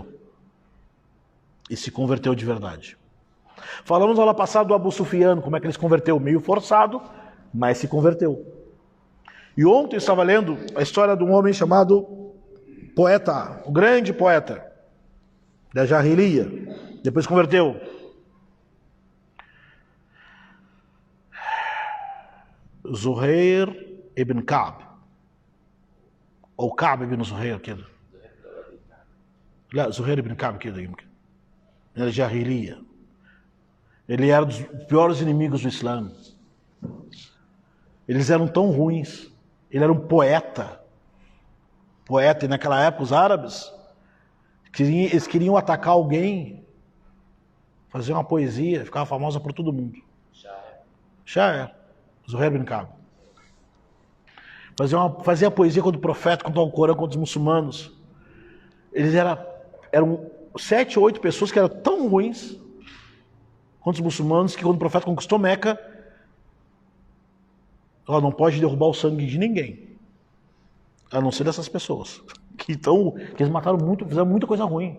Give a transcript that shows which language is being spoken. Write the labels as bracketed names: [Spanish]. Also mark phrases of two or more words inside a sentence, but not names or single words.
[Portuguese] E se converteu de verdade. Falamos aula passada do Abu Sufyan, como é que ele se converteu, meio forçado, mas se converteu. E ontem eu estava lendo a história de um homem chamado poeta, o grande poeta da Jahiliya, depois se converteu. Zuhair ibn Ka'b, ou Ka'b ibn Zuhair كده. [Arabic] لا زهير ibn Ka'b كده يمكن. [Portuguese] Era Jahiliya. Ele era dos piores inimigos do Islã. Eles eram tão ruins. Ele era um poeta. Poeta, e naquela época os árabes, eles queriam atacar alguém, fazer uma poesia, ficava famosa por todo mundo. Sha'ir. Zuhair ibn Ka'b. Fazia poesia contra o profeta, contra o Corão, contra os muçulmanos. Eles eram 7 ou 8 pessoas que eram tão ruins contra os muçulmanos que quando o profeta conquistou Meca, ela não pode derrubar o sangue de ninguém, a não ser dessas pessoas que eles mataram muito, fizeram muita coisa ruim.